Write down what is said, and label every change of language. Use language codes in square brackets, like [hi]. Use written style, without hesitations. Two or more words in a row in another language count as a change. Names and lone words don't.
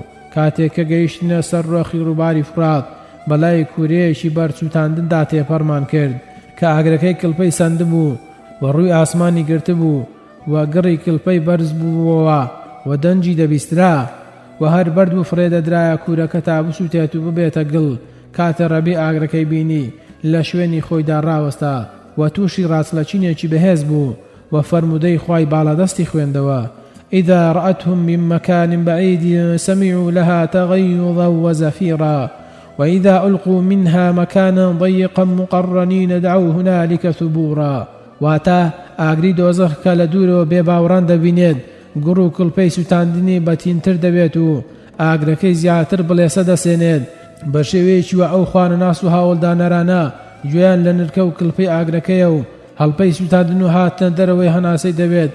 [ckb] کاتێک کە گەیشتنە سەر ڕۆخی ڕووباری فرات، بەلای کوورەیەکی بەرچوتاندندا تێپەڕمان کرد کە ئاگرەکەی کلپەی سەند بوو و ڕووی ئاسمانی گرت بوو و گڕی کلپەی بەرز بووەوە و دەنجی دەبیسترا و هەر بەرد و فرێدەدرایە کوورەکە تا بسووتێت و ببێتە گڵ. کاتە ڕەبیع ئاگرەکەی بینی لە شوێنی خۆیدا ڕاوەستا و تووشی ڕاستلەچینێکی بەهێز بوو و فەرمودەی خوای باڵادەستی خوێندەوە: [ar] إذا رأتهم من مكان بعيد سمعوا لها تغيظا وزفيرا وإذا ألقوا منها مكانا ضيقا مقرنين دعوا هنالك ثبورا. [ckb] واتا ئاگری دۆزەخ کە لە دوورەوە بێباوەڕان دەبینێت، گوڕ و کڵپەی سووتاندنی بەتینتر دەبێت و ئاگرەکەی زیاتر بڵێسە دەسێنێت. بە شێوەیەکی وە ئەو خوانەناس و هاوڵدانەرانە گوێیان لە نرکە و کڵپەی ئاگرەکەیە و هەڵپەی سووتاندن و هاتنە دەرەوەی هەناسەی دەبێت.